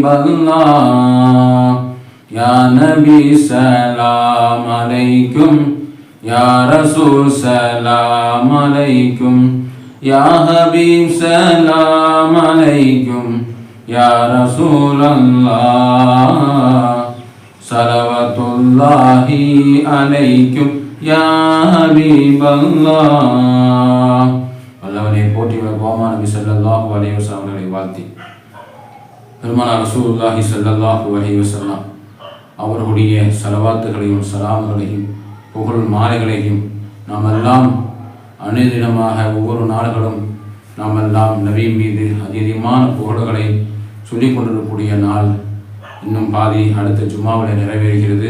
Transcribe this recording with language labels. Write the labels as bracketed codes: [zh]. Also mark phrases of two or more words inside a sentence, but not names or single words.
[ar] الله، يا نبي سلام عليكم، يا رسول سلام عليكم، يا حبيب سلام عليكم، يا رسول الله صلوات الله عليكم يا حبيب الله. [ta] வல்லவனை போற்றி கோமான் நபி [ar] صلى الله عليه وسلم [ta] அவர்களை வாழ்த்தி பெருமானார் [ar] رسول الله صلى الله عليه وسلم [ta] அவர்களுடைய ஸலவாத்துகளையும் சலாம்களையும் புகழ் மாலைகளையும் நாம் எல்லாம் அனுதினமாக ஒவ்வொரு நாள்களும் நாம் எல்லாம் நபி மீது அதிகமான புகழ்களை சொல்லிக் கொண்டிருக்கக்கூடிய நாள் இன்னும் பாதி அடுத்த ஜும்மாவில் நிறைவேறுகிறது.